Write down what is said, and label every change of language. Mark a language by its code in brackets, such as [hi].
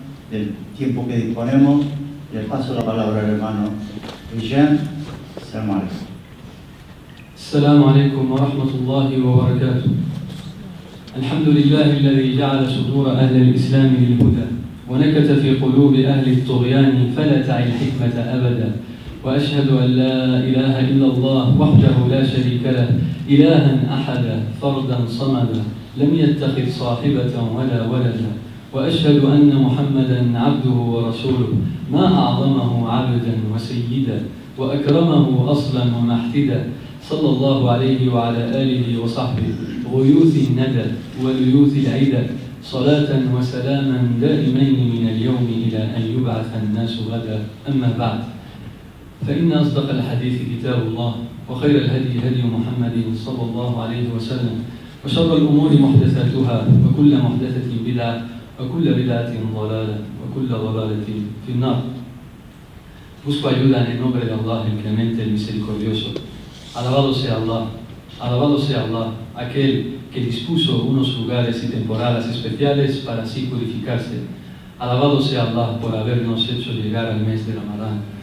[es] del tiempo que disponemos, le paso la palabra al hermano Eugene. [ar] Assalamu alaikum. السلام عليكم ورحمة الله وبركاته. الحمد لله الذي جعل صدور أهل الإسلام للهدى ونكت في قلوب أهل الطغيان فلا تعي الحكمة أبدا. وأشهد أن لا إله إلا الله وحده لا شريك له إلها أحدا فردا صمدا لم يتخذ صاحبة ولا ولدا. وأشهد أن محمدا عبده ورسوله ما أعظمه عبدا وسيدا وأكرمه أصلا ومحتدا. صلى الله عليه وعلى آله وصحبه غيوث الندى وليوث العدى صلاة وسلاما دائمين من اليوم إلى أن يبعث الناس غدا. أما بعد، فإن أصدق الحديث كتاب الله وخير الهدي هدي محمد صلى الله عليه وسلم وشر الأمور محدثاتها وكل محدثة بدعة وكل بدعة ضلالة وكل ضلالة في النار. [es] Busco ayuda en el nombre de Allah, el clemente, el misericordioso. Alabado sea Allah, aquel que dispuso unos lugares y temporadas especiales para así purificarse. Alabado sea Allah por habernos hecho llegar al mes de Ramadán.